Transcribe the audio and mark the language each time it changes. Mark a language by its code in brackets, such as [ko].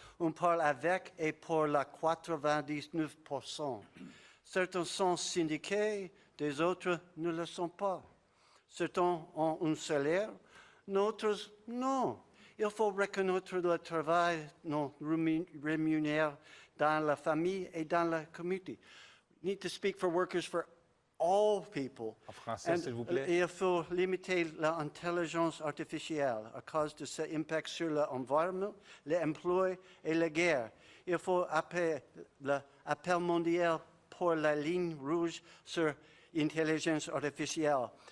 [fr] On parle avec et pour la 99%. Certains sont syndiqués, des autres ne le sont pas. Certains ont un salaire, d'autres non. Il faut reconnaître le travail non rémunéré dans la famille et dans la communauté. [en] We need to speak for workers for all people. [fr] En français, s'il vous plaît. Il faut limiter l'intelligence artificielle à cause de ses impacts sur l'environnement, l'emploi et la guerre. Il faut appeler l'appel mondial pour la ligne rouge sur l'intelligence artificielle.